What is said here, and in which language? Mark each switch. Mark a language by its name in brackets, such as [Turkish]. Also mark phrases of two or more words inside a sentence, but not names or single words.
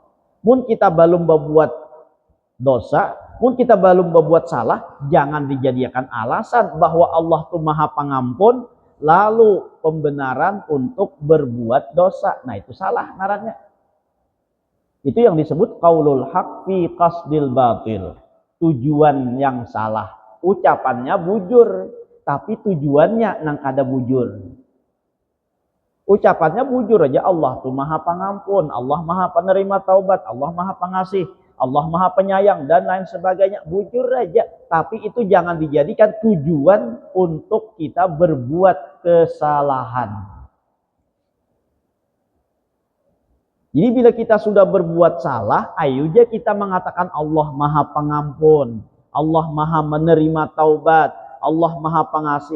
[Indonesian] Mun kita belum berbuat dosa, mun kita belum berbuat salah, jangan dijadikan alasan bahwa Allah tuh Maha Pengampun lalu pembenaran untuk berbuat dosa. [Banjar] Nah, itu salah ngarannya. [Indonesian] Itu yang disebut [Arabic] qaulul haq fi qasdil batil. [Indonesian] Tujuan yang salah. [Banjar] Ucapannya bujur, tapi tujuannya nang kada bujur. Ucapannya bujur aja, [Indonesian] Allah tuh Maha Pengampun, Allah Maha Penerima Taubat, Allah Maha Pengasih, Allah Maha Penyayang, dan lain sebagainya. Bujur aja, tapi itu jangan dijadikan tujuan untuk kita berbuat kesalahan. Jadi bila kita sudah berbuat salah, ayo aja kita mengatakan Allah Maha Pengampun, Allah Maha Menerima Taubat, Allah Maha Pengasih.